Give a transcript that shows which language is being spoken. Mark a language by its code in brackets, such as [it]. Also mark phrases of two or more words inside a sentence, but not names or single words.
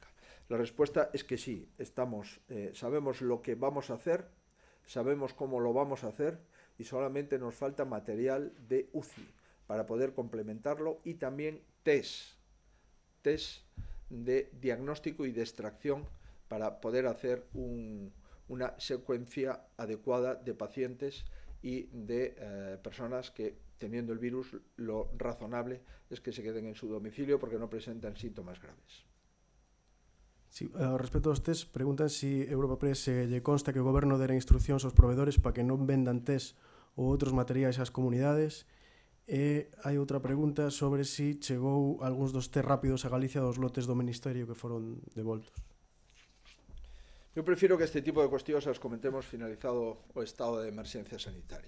[es] La respuesta es que sí, sabemos lo que vamos a hacer, sabemos cómo lo vamos a hacer y solamente nos falta material de UCI para poder complementarlo y también test de diagnóstico y de extracción para poder hacer una secuencia adecuada de pacientes y de personas que, teniendo el virus, lo razonable es que se queden en su domicilio porque no presentan síntomas graves. [gl] Sí, respecto aos test, preguntan si Europa Press lle consta que o goberno dera instruccións aos proveedores para que non vendan test ou outros materiais ás comunidades. E hai outra pregunta sobre si chegou algúns dos test rápidos a Galicia dos lotes do Ministerio que foron devoltos. Eu prefiro que este tipo de cuestións as comentemos finalizado o estado de emerxencia sanitaria.